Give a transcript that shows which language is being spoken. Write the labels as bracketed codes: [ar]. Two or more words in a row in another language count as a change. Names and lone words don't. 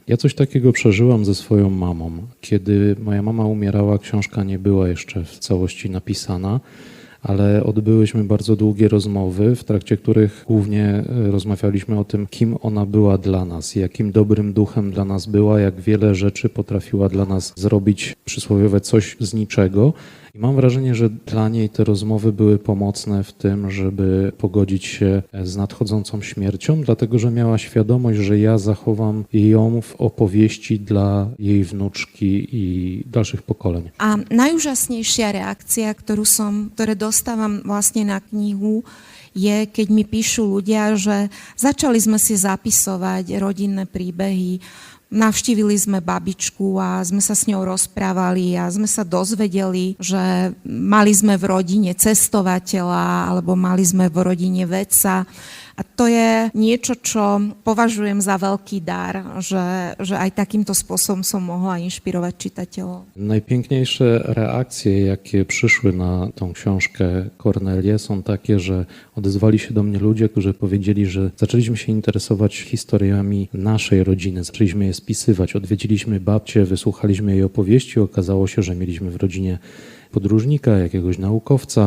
[pl] Ja coś takiego przeżyłam ze swoją mamą. Kiedy moja mama umierała, książka nie była jeszcze w całości napisana, ale odbyłyśmy bardzo długie rozmowy, w trakcie których głównie rozmawialiśmy o tym, kim ona była dla nas, jakim dobrym duchem dla nas była, jak wiele rzeczy potrafiła dla nas zrobić, przysłowiowe coś z niczego. I mam wrażenie, że dla niej te rozmowy były pomocne w tym, żeby pogodzić się z nadchodzącą śmiercią, dlatego że miała świadomość, że ja zachowam ją w opowieści dla jej wnuczki i dalszych pokoleń. [sk] A najúžasnejšia reakcia, ktoré dostávam vlastne na knihu, je, keď mi píšu ľudia, že začali sme si zapisovať rodinné príbehy, navštívili sme babičku a sme sa s ňou rozprávali a sme sa dozvedeli, že mali sme v rodine cestovateľa alebo mali sme v rodine vedca. A to je niečo, čo považujem za veľký dar, že aj takýmto spôsobom som mohla inšpirovať čitateľov. [pl] Najpiękniejsze reakcje, jakie przyszły na tą książkę Kornelię, są takie, że odezwali się do mnie ludzie, którzy powiedzieli, że zaczęliśmy się interesować historiami naszej rodziny, zaczęliśmy je spisywać, odwiedziliśmy babcię, wysłuchaliśmy jej opowieści, okazało się, że mieliśmy w rodzinie podróżnika, jakiegoś naukowca.